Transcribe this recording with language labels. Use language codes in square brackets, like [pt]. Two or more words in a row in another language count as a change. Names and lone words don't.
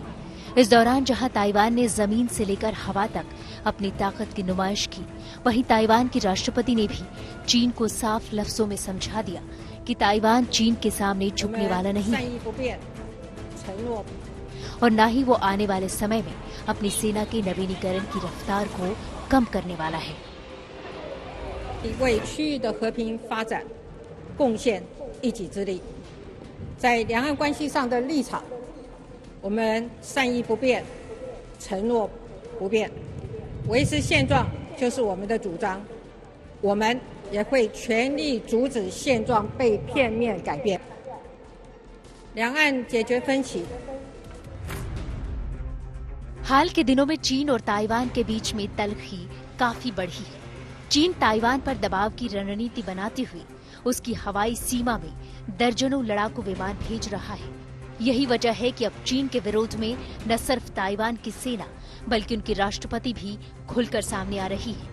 [hi] इस दौरान जहां ताइवान ने जमीन से लेकर हवा तक अपनी ताकत की नुमाइश की, वहीं ताइवान की राष्ट्रपति ने भी चीन को साफ लफ्जों में समझा दिया कि ताइवान चीन के सामने झुकने वाला नहीं है और न ही वो आने वाले समय में अपनी सेना के नवीनीकरण की रफ्तार को कम करने वाला है। [zh] 为区域的和平发展贡献一己之力，在两岸关系上的立场，我们善意不变，承诺不变，维持现状就是我们的主张，我们也会全力阻止现状被片面改变。两岸解决分歧。 [hi] हाल के दिनों में चीन और ताइवान के बीच में तलखी काफी बढ़ी है। चीन ताइवान पर दबाव की रणनीति बनाते हुए उसकी हवाई सीमा में दर्जनों लड़ाकू विमान भेज रहा है। यही वजह है कि अब चीन के विरोध में न सिर्फ ताइवान की सेना बल्कि उनकी राष्ट्रपति भी खुलकर सामने आ रही है।